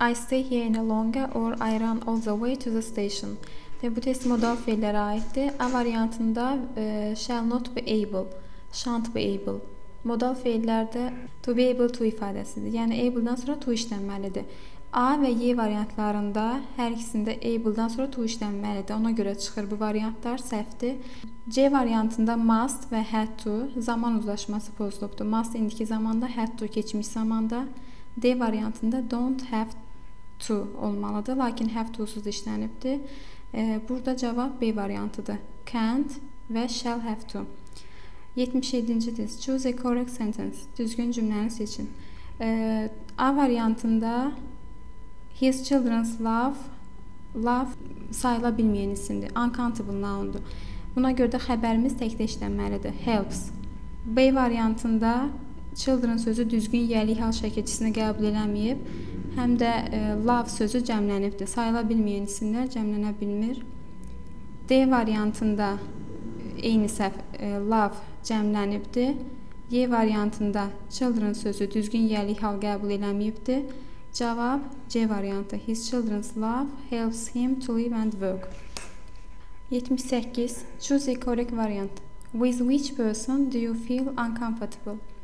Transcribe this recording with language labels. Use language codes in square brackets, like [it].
[en] I stay here no longer or I run all the way to the station. [az] Bu test modal feillərə aiddir. A variantında [en] shall not be able, shan't be able. [az] Modal feillərdə [en] to be able to [az] ifadəsidir. Yəni able-dan sonra to işlənməlidir. A və Y variantlarında hər ikisində able-dan sonra to işlənməlidir. Ona görə çıxır bu variantlar səhvdir. C variantında must və had to zaman uzlaşması pozulubdur. Must indiki zamanda, had to keçmiş zamanda. D variantında [en] don't have to [az] olmalıdır, lakin have to'suz işlənibdir. Burada cavab B variantıdır. [en] Can't və shall have to. [az] 77-ci test. [en] Choose a correct sentence. [az] Düzgün cümləni seçin. A variantında [en] his children's love [az] sayıla bilməyən isimdir. [en] Uncountable noundur. [az] Buna görə də xəbərimiz təkdə işlənməlidir. Helps. B variantında children sözü düzgün yəlik hal şəkilçisini qəbul eləməyib, həm də love sözü cəmlənibdir. Sayıla bilməyən isimlər cəmlənə bilmir. D variantında eyni səhv love cəmlənibdir. Y variantında children sözü düzgün yəlik hal qəbul eləməyibdir. Cavab C variantı. [en] His children's love helps him to live and work. 78. Choose a correct variant. With which person do you feel uncomfortable?